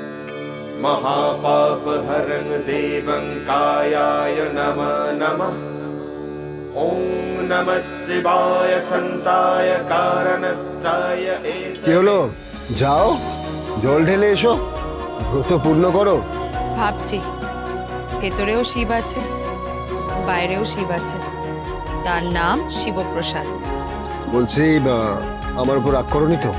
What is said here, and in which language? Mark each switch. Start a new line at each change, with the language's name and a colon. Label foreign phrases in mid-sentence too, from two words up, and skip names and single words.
Sanskrit: महापापहरं देवं कायाय नमः नमः। ॐ नमः शिवाय सन्ताय कारणत्ताय
Bangla: কি হলো? যাও, জল ঢেলে এসো, ব্রত পূর্ণ করো। ভাবছি ভেতরেও শিব আছে, বাইরেও শিব আছে, তার নাম শিবপ্রসাদ। বলছি আমার উপর রাগ করোনি তো?